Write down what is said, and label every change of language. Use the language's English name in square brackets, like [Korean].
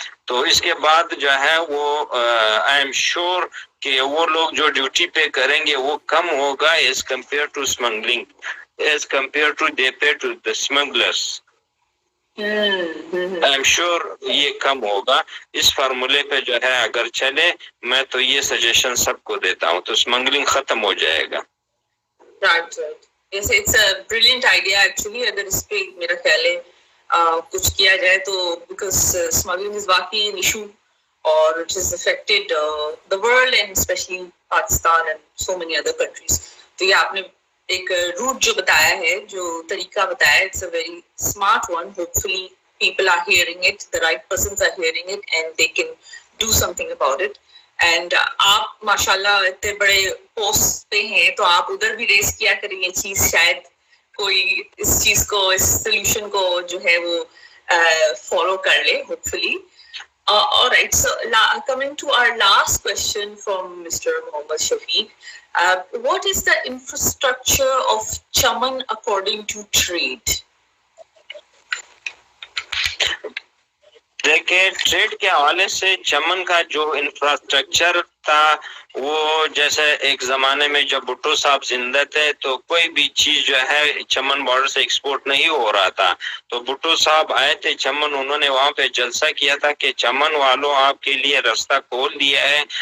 [Urdu] تو اس کے بعد جو ہے وہ [English] I'm sure [Urdu] کہ وہ لوگ جو ڈیوٹی پہ کریں گے وہ کم ہوگا [English] As compare to smuggling, as compare to they pay to the smugglers. I'm sure [Urdu] یہ کم ہوگا. اس فارمولے پہ جو ہے اگر چلے, میں تو یہ سجیشن سب کو دیتا ہوں, تو اسمگلنگ ختم ہو جائے گا. [English] Right. Yes, it's a brilliant idea actually. [Urdu] اگر اس پہ میرا خیال ہے کچھ کیا جائے تو, [English] because smuggling is [Urdu] واقعی [English] an issue or which has affected the world and especially Pakistan and so many other countries. [Urdu] تو یہ آپ نے ایک روٹ جو بتایا ہے, جو طریقہ بتایا ہے, [English] it's a very smart one. Hopefully people are hearing it, the right persons are hearing it and they can do something about it. [Urdu] And آپ ماشاء اللہ اتنے بڑے پوسٹ پہ ہیں تو آپ ادھر بھی ریز کیا کریں یہ چیز, شاید کوئی اس چیز کو, اس سولوشن کو جو ہے وہ فالو کر لے, [English] Hopefully. Alright, so coming to our last question from Mr. Mohammad Shafiq, what is the infrastructure of Chaman according to trade? [Urdu] دیکھیں ٹریڈ کے حوالے سے چمن کا جو انفراسٹرکچر تھا وہ جیسے ایک زمانے میں جب بھٹو صاحب زندہ تھے تو کوئی بھی چیز جو ہے چمن بارڈر سے ایکسپورٹ نہیں ہو رہا تھا. تو بھٹو صاحب آئے تھے چمن, انہوں نے وہاں پہ جلسہ کیا تھا کہ چمن والوں آپ کے لیے راستہ کھول دیا ہے.